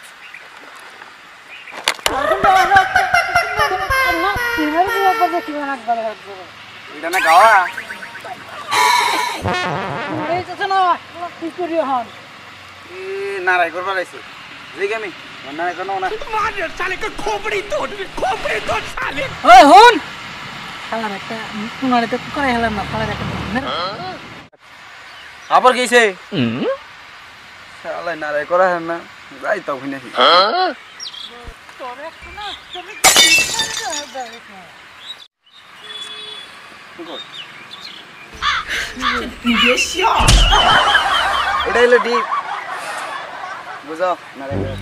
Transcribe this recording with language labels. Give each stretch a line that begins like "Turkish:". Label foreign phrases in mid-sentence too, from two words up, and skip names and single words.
Bangla: এটা না গাওয়া এ নারাই করবা লাইছে দেখি আমি নারাই করনো না
Hindi: मार साले का खोपड़ी तोड़ साले
Bangla: আবার গেছে শালা নারাই করা হয় না যাই তো ওখানে এটা হলো ডিপ বুঝো নারাই